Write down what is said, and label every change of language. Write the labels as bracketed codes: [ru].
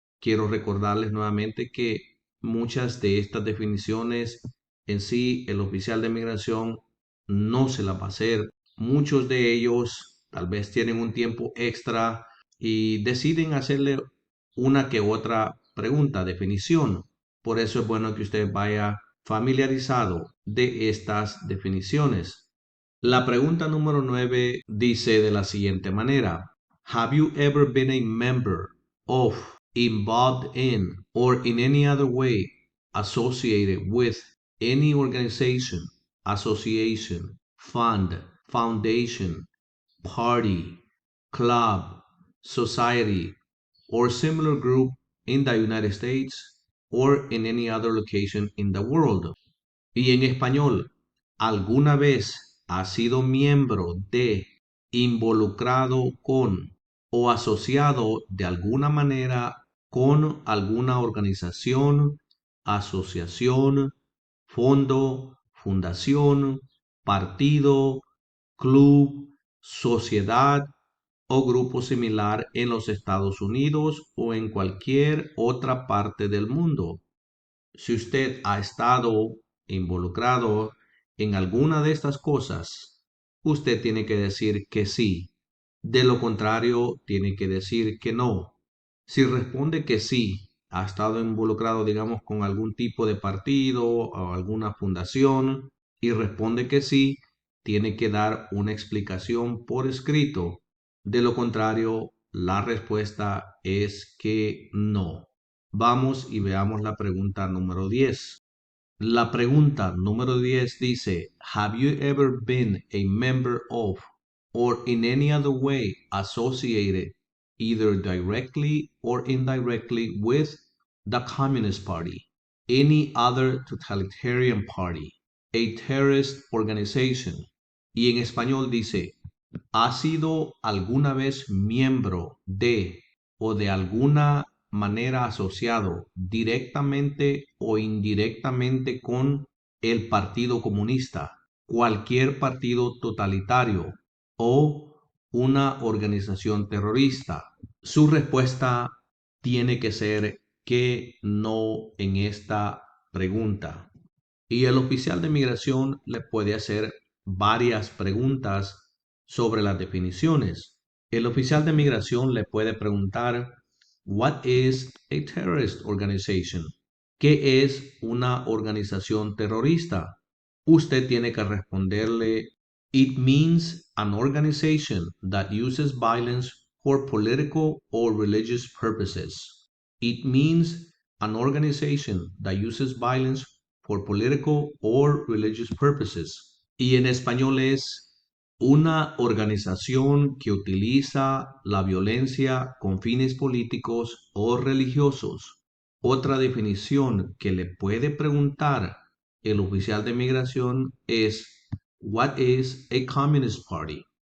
[es] Quiero recordarles nuevamente que muchas de estas definiciones en sí el oficial de migración no se la va a hacer. Muchos de ellos tal vez tienen un tiempo extra y deciden hacerle una que otra pregunta, definición. Por eso es bueno que usted vaya familiarizado de estas definiciones. La pregunta número 9 dice de la siguiente manera: [en] Have you ever been a member of, involved in, or in any other way associated with any organization, association, fund, foundation, party, club, society, or similar group in the United States or in any other location in the world? [es] Y en español, ¿alguna vez ha sido miembro de, involucrado con o asociado de alguna manera con alguna organización, asociación, fondo, fundación, partido, club, sociedad o grupo similar en los Estados Unidos o en cualquier otra parte del mundo? Si usted ha estado involucrado en alguna de estas cosas, usted tiene que decir que sí. De lo contrario, tiene que decir que no. Si responde que sí, ha estado involucrado, digamos, con algún tipo de partido o alguna fundación y responde que sí, tiene que dar una explicación por escrito. De lo contrario, la respuesta es que no. Vamos y veamos la pregunta número 10. La pregunta número 10 dice, [en] Have you ever been a member of or in any other way associated either directly or indirectly with the Communist Party, any other totalitarian party, a terrorist organization? [es] Y en español dice, ¿ha sido alguna vez miembro de o de alguna manera asociado directamente o indirectamente con el Partido Comunista, cualquier partido totalitario o una organización terrorista? Su respuesta tiene que ser que no en esta pregunta. Y el oficial de migración le puede hacer varias preguntas sobre las definiciones. El oficial de migración le puede preguntar, [en] What is a terrorist organization? [es] ¿Qué es una organización terrorista? Usted tiene que responderle, [en] It means an organization that uses violence for political or religious purposes. It means an organization that uses violence for political or religious purposes. [es] Y en español es una organización que utiliza la violencia con fines políticos o religiosos. Otra definición que le puede preguntar el oficial de migración es [en] What is a Communist Party?